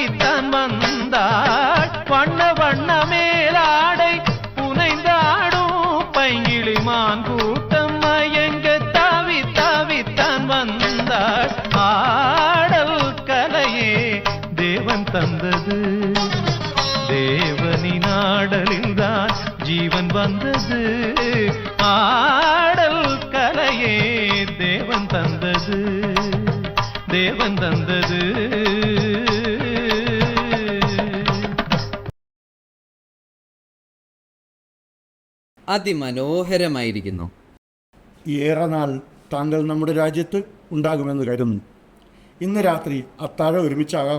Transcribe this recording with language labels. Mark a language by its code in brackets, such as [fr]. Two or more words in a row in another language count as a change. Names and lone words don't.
[ta] தான் வந்தாள் வண்ண வண்ண மேலாடை புனைந்தாடும் பைங்கிளிமான் கூட்டம் மயங்க தாவி தாவி தான் வந்தாள் ஆடல் கலையே தேவன் தந்தது தேவனின் ஆடலில் தான் ஜீவன் வந்தது ஆடல் கலையே தேவன் தந்தது தேவன் தந்தது [ml] അതിമനോഹരമായിരിക്കുന്നു. ഏറെ നാൾ താങ്കൾ നമ്മുടെ രാജ്യത്ത് ഉണ്ടാകുമെന്ന് കരുതുന്നു. ഇന്ന് രാത്രി അത്താഴം ഒരുമിച്ചാകാം.